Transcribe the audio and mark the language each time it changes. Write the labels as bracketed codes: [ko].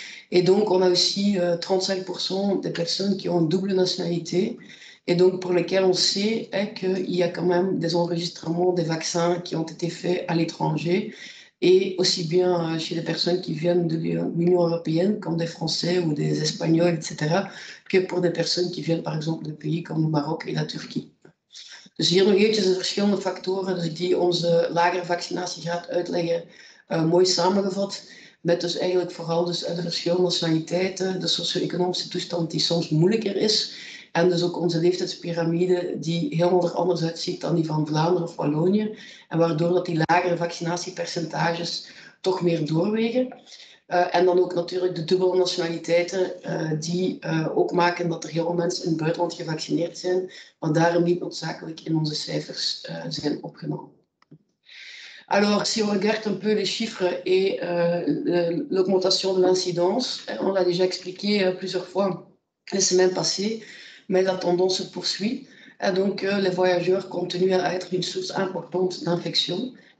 [fr] Et donc, on a aussi 35% des personnes qui ont une double nationalité, et donc pour lesquelles on sait qu'il y a quand même des enregistrements des vaccins qui ont été faits à l'étranger, et aussi bien chez les personnes qui viennent de l'Union européenne, comme des Français ou des Espagnols, etc., que pour des personnes qui viennent par exemple de pays comme le Maroc et la Turquie. [nl] Dus hier nog eventjes de verschillende factoren die onze lagere vaccinatiegraad uitleggen, mooi samengevat. Met dus eigenlijk vooral dus de verschillende nationaliteiten, de socio-economische toestand die soms moeilijker is. En dus ook onze leeftijdspyramide die helemaal er anders uitziet dan die van Vlaanderen of Wallonië. En waardoor dat die lagere vaccinatiepercentages toch meer doorwegen. En dan ook natuurlijk de dubbele nationaliteiten die ook maken dat er heel veel mensen in het buitenland gevaccineerd zijn, maar daarom niet noodzakelijk in onze cijfers zijn opgenomen. [fr] Alors, si on regarde un peu les chiffres et l'augmentation de l'incidence, on l'a déjà expliqué plusieurs fois les semaines passées, mais la tendance se poursuit. Et donc, les voyageurs continuent à être une source importante d'infection.